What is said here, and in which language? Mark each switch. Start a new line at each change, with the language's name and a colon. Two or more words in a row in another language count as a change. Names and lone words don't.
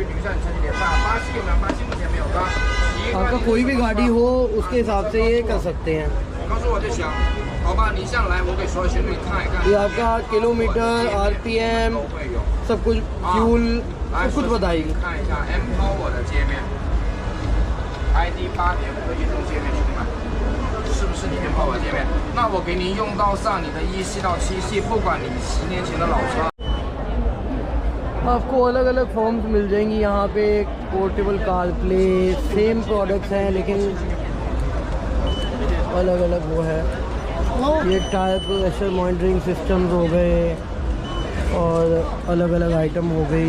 Hindi: आपका कोई भी गाड़ी हो उसके हिसाब से ये कर सकते हैं। ये आपका किलोमीटर, RPM, सब कुछ, फ्यूल, सब कुछ बताएगी।
Chinese: ID 8.5 的运动界面，兄弟们，是不是里面跑跑界面？那我给您用到上你的1系到7系，不管你10年前的老车。
Hindi: आपको अलग अलग फॉर्म्स मिल जाएंगी यहाँ पे।
English: portable car play, same products
Hindi: हैं लेकिन अलग अलग वो है। ये
English: tyre pressure monitoring systems
Hindi: हो गए और अलग अलग आइटम हो गई।